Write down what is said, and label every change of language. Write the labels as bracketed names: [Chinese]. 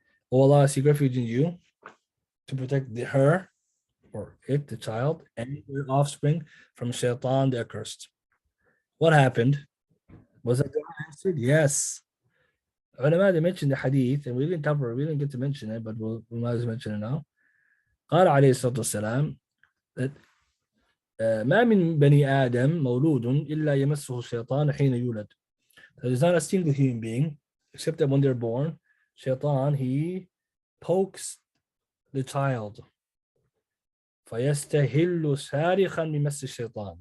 [English] Oh Allah, I seek refuge in you to protect her or it, the child, and their offspring from shaitan, the accursed. What happened? Was that answered? Yes. Ulama, they mentioned the hadith, and we didn't get to mention it, but we might as well mention it now. [Arabic] قال عليه الصلاة والسلام that ما من بني آدم مولود إلا يمسه الشيطان حين يولد. [English] There's not a single human being, except that when they're born, shaitan, he pokes the child. [Arabic] فيستهل صارخا بمس الشيطان.